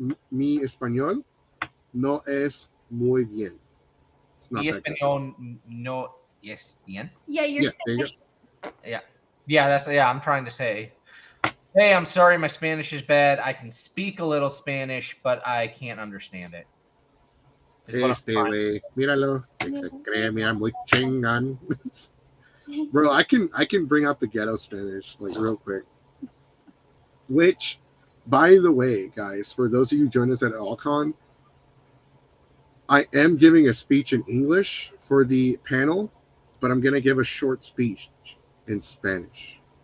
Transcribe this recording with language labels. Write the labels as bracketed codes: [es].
[es] Mi español no es muy bien. Mi español no es bien. [en] Yeah, you're Spanish. Yeah, I'm trying to say, hey, I'm sorry, my Spanish is bad. I can speak a little Spanish, but I can't understand it. [es] Güey, míralo, que se cree, mira, muy chingan. [en] Bro, I can bring out the ghetto Spanish like real quick. Which, by the way, guys, for those of you who join us at Alcon, I am giving a speech in English for the panel, but I'm gonna give a short speech in Spanish.